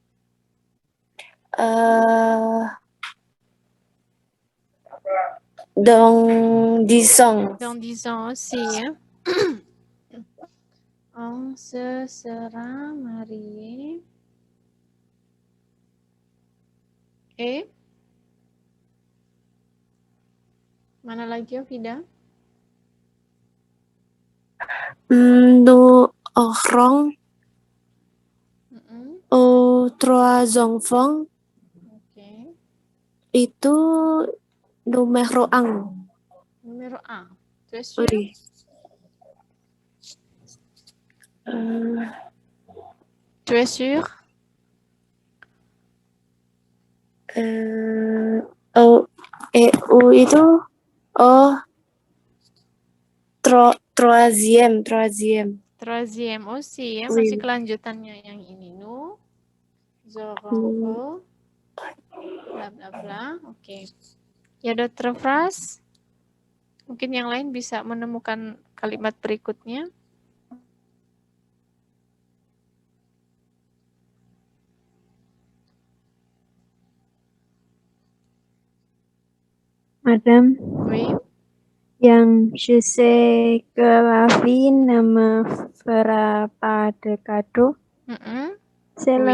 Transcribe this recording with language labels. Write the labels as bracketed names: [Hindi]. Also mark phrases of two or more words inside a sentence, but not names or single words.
[French] Dans 10 ans. Dans 10 ans aussi, hein? On se sera marié. [Indonesian] Et mana lagi, Ofida? [French] Nous aurons 3 enfants. Ok. [Indonesian] Itu numero ang. [French] Numéro 1. Tu es sûr? Oui. Tu es sûr? [Indonesian] Itu troisième. Troisième aussi, ya. [French] Oui. [Indonesian] Masih kelanjutannya yang ini. [French] Nous aurons bla bla bla. Oke. Ya, d'autres phrases? [Indonesian] Mungkin yang lain bisa menemukan kalimat berikutnya. [French] Madame, Oui. yang je sais que la vie ne me fera pas de cadeau, c'est le